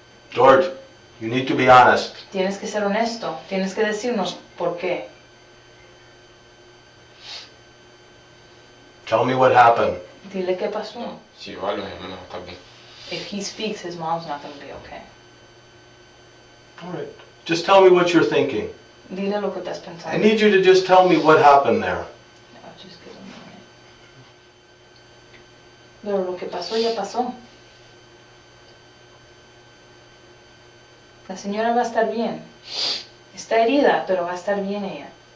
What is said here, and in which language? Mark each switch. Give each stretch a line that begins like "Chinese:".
English: George, you need to be honest.
Spanish: Tienes que ser honesto, tienes que decirnos por qué.
English: Tell me what happened.
Spanish: Dile qué pasó. Si yo hablo, mi hermano está bien.
English: If he speaks, his mom's not going to be okay. All right. Just tell me what you're thinking.
Spanish: Dile lo que estás
English: I need you to just tell me what happened there. No, just give him a minute.
Spanish: Pero lo que pasó ya pasó. La señora va a estar bien. Está herida, pero va a estar bien ella.